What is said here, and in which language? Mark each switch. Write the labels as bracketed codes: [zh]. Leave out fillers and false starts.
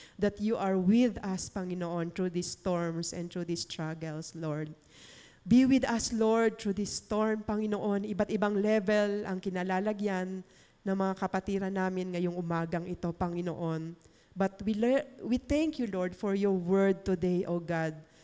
[en] That you are with us, Panginoon, through these storms and through these struggles, Lord. Be with us, Lord, through this storm, Panginoon. [tl] Iba't ibang level ang kinalalagyan ng mga kapatiran namin ngayong umagang ito, Panginoon. [en] But we thank you, Lord, for your word today, O God.